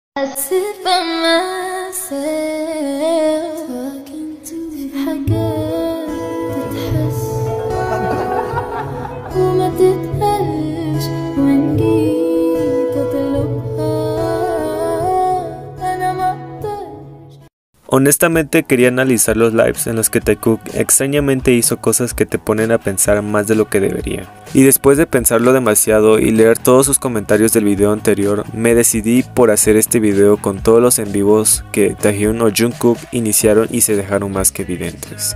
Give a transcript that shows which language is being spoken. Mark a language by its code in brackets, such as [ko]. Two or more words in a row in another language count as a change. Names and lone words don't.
[en] I sit by myself talking to [ar] حاجات تتحس وما تتقالش وإن جيت أطلبها أنا ما أقدرش. [es] Honestamente quería analizar los lives en los que Taekook extrañamente hizo cosas que te ponen a pensar más de lo que debería. Y después de pensarlo demasiado y leer todos sus comentarios del video anterior, me decidí por hacer este video con todos los en vivos que Taehyun o Jungkook iniciaron y se dejaron más que evidentes.